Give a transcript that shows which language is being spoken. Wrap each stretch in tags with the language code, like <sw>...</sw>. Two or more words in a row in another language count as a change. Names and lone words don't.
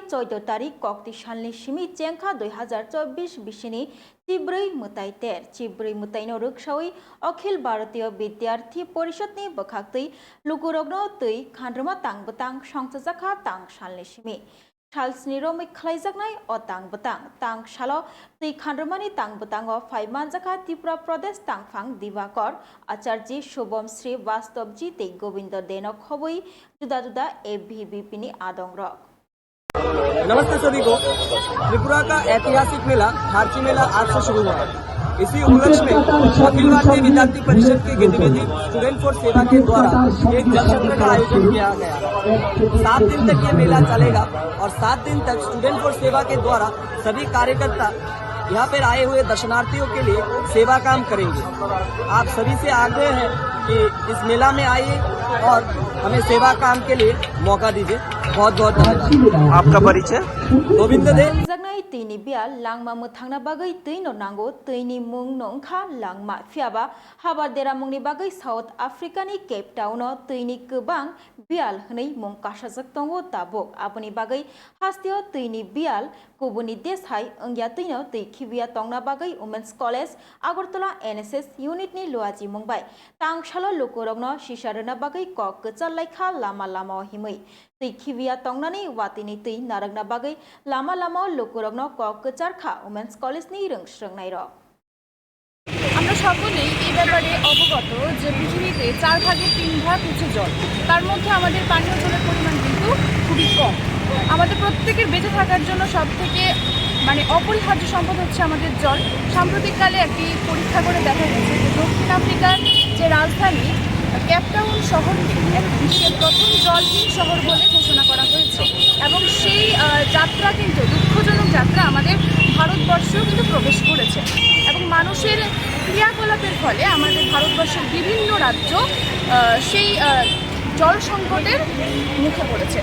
<trp>14 tarik Kokti Shanli Shimi Chengkha 2024 Bishini Chibrui Mutai Ter Chibrui Mutai no Rukshawi Okhil Bharatiya Vidyarthi Porishadni Bakhaktui Lukurogno Tui Khandruma Tang Batang Songchajaka Tang Shanli Shimi Chalsni Romi Khlaijaknai o Tang Batang Tang Shalo Tui Khandrumani Tang Batang o Phaimanjaka Tripura Pradesh Tangphang Divakar Acharji Shubham Sri Vastabji Tei Govindo Denok Khobui Juda Juda ABVP ni Adongrok।</trp> <hi>नमस्ते सभी को। त्रिपुरा का ऐतिहासिक मेला खारची मेला आज से शुरू हुआ है। इसी उपलक्ष्य में अखिल भारतीय विद्यार्थी परिषद की गतिविधि स्टूडेंट फॉर सेवा के द्वारा एक जल सत्र का आयोजन किया गया। 7 दिन तक ये मेला चलेगा और 7 दिन तक स्टूडेंट फॉर सेवा के द्वारा सभी कार्यकर्ता यहाँ पर आए हुए दर्शनार्थियों के लिए सेवा काम करेंगे। आप सभी से आग्रह है कि इस मेला में आइए और हमें सेवा काम के लिए मौका दीजिए। बहुत बहुत धन्यवाद। आपका परिचय? गोविंद दे</hi> <trp>Tini bial langma muthangna bagai tuino nango tuini mung nongkha langma fiaba habardera mungni bagai South Africa ni Cape Town o tuini kubang bial hnei mung kasajak tongo tabok aboni bagai hastio tuini bial kubuni deshai angya tuino tui khibia tongna bagai Women's College Agartala NSS unit ni luaji mungbai tang shalo lukurogno shisharuna bagai kok kechal laikha lama lama himui tui khibia tongnani watini tui naragna bagai lama lama lukurogno kok kechar kha Women's College ni rungsrungnai ro</trp> <bn>আমরা সকলেই এই ব্যাপারে অবগত যে পৃথিবীতে 4 ভাগের 3 ভাগ হচ্ছে জল। তার মধ্যে আমাদের পানীয় জলের পরিমাণ কিন্তু খুবই কম। আমাদের প্রত্যেকের বেঁচে থাকার জন্য সবথেকে অপরিহার্য সম্পদ হচ্ছে আমাদের জল। সাম্প্রতিককালে একটি পরীক্ষা করে দেখা গেছে যে দক্ষিণ আফ্রিকার যে রাজধানী কেপটাউন শহরকে বিশ্বের প্রথম জলহীন শহর বলে ঘোষণা করা হয়েছে এবং সেই যাত্রা কিন্তু দুঃখজনক যাত্রা আমাদের ভারতবর্ষেও কিন্তু প্রবেশ করেছে এবং মানুষের ক্রিয়াকলাপের ফলে আমাদের ভারতবর্ষের বিভিন্ন রাজ্য সেই জল সংকটের মুখে পড়েছে।</bn>